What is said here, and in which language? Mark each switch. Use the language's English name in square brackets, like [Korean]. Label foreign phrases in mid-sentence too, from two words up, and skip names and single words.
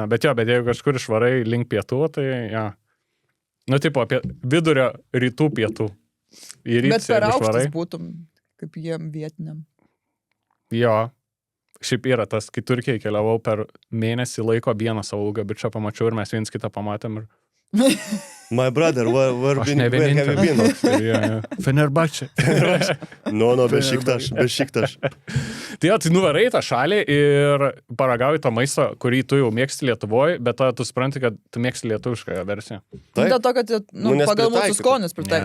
[Lithuanian] Bet jeigu kažkur išvarai link pietų, tai ja. Nu, tipo, apie vidurio rytų pietų. Į rytus, Bet per jeigu aukštas išvarai. būtum, kaip jiem vietiniam. Jo. Šiaip yra tas, kai Turkijai keliavau per mėnesį laiko vieną savo ūgio bičią pamačiau ir mes viens kitą pamatėm ir [English] My brother, where [Lithuanian] aš [English] have [Lithuanian] ne [English] you been? [Lithuanian] vienintelis. Fenerbahce. [English] No, bešiktaš. [Lithuanian] Tai nuvarai tą šalį ir paragauji tą maistą, kurį tu jau mėgsti Lietuvoje, bet tada tu supranti, kad tu mėgsti lietuvišką versiją. Taip. Dėl to, kad nes pagal mūsų pritaikyta. skonius pritaikyti.